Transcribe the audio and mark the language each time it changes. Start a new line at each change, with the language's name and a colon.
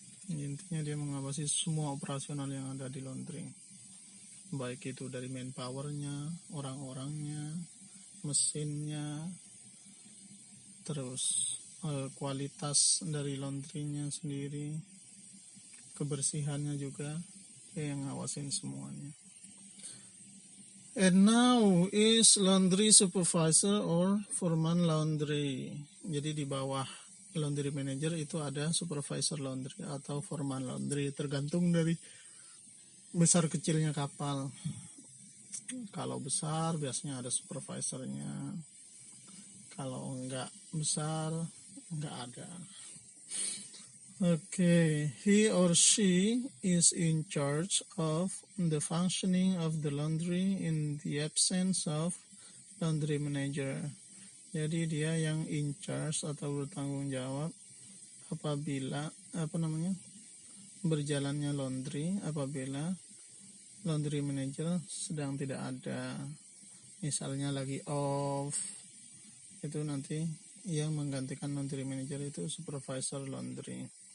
Indonesian: Intinya dia mengawasi semua operasional yang ada di laundry, baik itu dari manpowernya, orang-orangnya, mesinnya, terus kualitas dari laundrynya sendiri, kebersihannya juga, dia yang ngawasin semuanya.
English: And now is laundry supervisor or foreman laundry.
Indonesian: Jadi di bawah laundry manager itu ada supervisor laundry atau foreman laundry, tergantung dari besar kecilnya kapal. Kalau besar biasanya ada supervisornya, kalau enggak besar enggak ada.
English: Okay, he or she is in charge of the functioning of the laundry in the absence of laundry manager.
Indonesian: Jadi dia yang in charge atau bertanggung jawab apabila berjalannya laundry, apabila laundry manager sedang tidak ada, misalnya lagi off, itu nanti yang menggantikan laundry manager itu supervisor laundry.